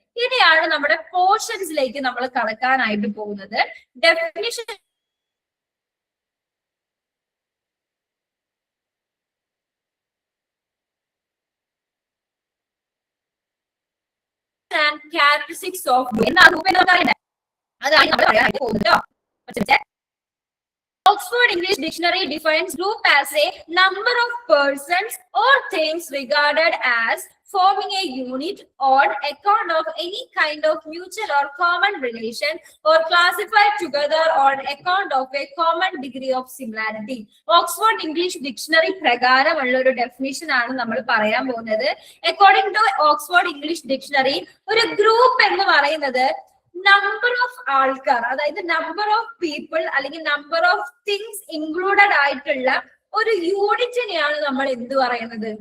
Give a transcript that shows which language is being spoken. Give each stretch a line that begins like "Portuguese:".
Malayalam: ഇനിയാണ് നമ്മുടെ പോർഷൻസിലേക്ക് നമ്മൾ കടക്കാനായിട്ട് പോകുന്നത്.
English: Definition and characteristics of group.
Malayalam: എന്താ ഗ്രൂപ്പ് എന്ന് പറയുന്നത്? അതാണ് നമ്മൾ പറയാനായിട്ട് പോകുന്നത്.
English: Oxford English Dictionary defines group as a number of persons or things regarded as forming a unit on account of any kind of mutual or common relation, or classified together on account of a common degree of similarity.
Malayalam: Oxford English Dictionary പ്രകാരമുള്ള ഒരു definition ആണ് നമ്മൾ പറയാൻ പോകുന്നത്.
English: According to Oxford English Dictionary,
Malayalam: ഒരു group എന്ന് പറയുന്നത് number of ആൾക്കാർ, അതായത് നമ്പർ ഓഫ് പീപ്പിൾ അല്ലെങ്കിൽ നമ്പർ ഓഫ് തിങ്സ് ഇൻക്ലൂഡഡ് ആയിട്ടുള്ള ഒരു യൂണിറ്റിനെയാണ് നമ്മൾ എന്ത് പറയുന്നത്?